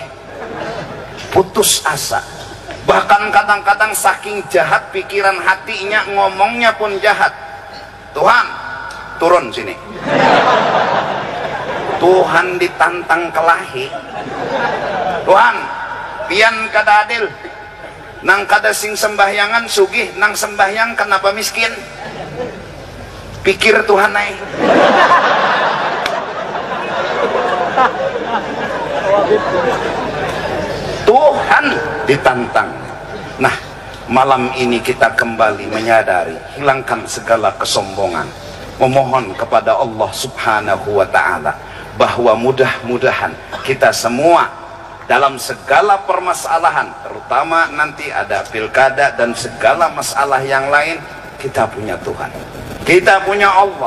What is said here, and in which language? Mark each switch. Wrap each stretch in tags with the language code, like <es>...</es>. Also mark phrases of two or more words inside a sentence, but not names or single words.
<id>Putus asa, bahkan kadang-kadang saking jahat pikiran hatinya, ngomongnya pun jahat.</id> <bjn>Tuhan turun sini, Tuhan ditantang kelahi, Tuhan pian kada adil nang kada sing sembahyangan sugih, nang sembahyang kenapa miskin.</bjn> <id>Pikir Tuhan naik. Tuhan ditantang. Nah, malam ini kita kembali menyadari, hilangkan segala kesombongan, memohon kepada Allah</id> <ar>سبحانه وتعالى</ar> <id>bahwa mudah-mudahan kita semua dalam segala permasalahan, terutama nanti ada pilkada dan segala masalah yang lain, kita punya Tuhan, kita punya Allah.</id>